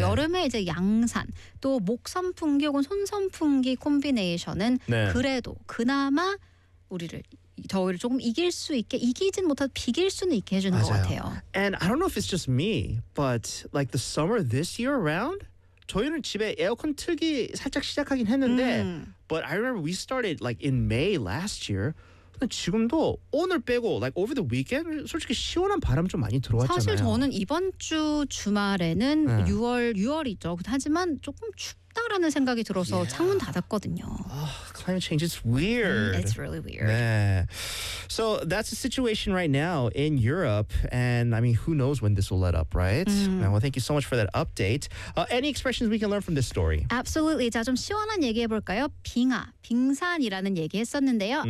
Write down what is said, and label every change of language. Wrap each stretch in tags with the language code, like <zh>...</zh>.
<ko>여름에 이제 양산, 또 목선풍기 혹은 손선풍기 콤비네이션은 네. 그래도 그나마 우리를 더위를 조금 이길 수 있게, 이기진 못하도 비길 수는 있게 해주는 맞아요. 것 같아요.</ko> <en>And I don't know if it's just me, but like the summer this year around,</en> <ko>저희는 집에 에어컨 틀기 살짝 시작하긴 했는데</ko> <en>But I remember we started like in May last year.</en> <ko>지금도 오늘 빼고</ko> <en>like over the weekend</en> <ko>솔직히 시원한 바람 좀 많이 들어왔잖아요. 사실 저는 이번 주 주말에는 6월이죠. 하지만 조금 춥다라는 생각이 들어서</ko> <en>yeah.</en> <ko>창문 닫았거든요.</ko> <en>Climate change is weird. It's really weird.</en> <ko>네.</ko> <en>So that's the situation right now in Europe. And I mean, who knows when this will let up, right? Well, thank you so much for that update. Any expressions we can learn from this story? Absolutely.</en> <ko>자, 좀 시원한 얘기 해볼까요? 빙하, 빙산이라는 얘기 했었는데요.</ko>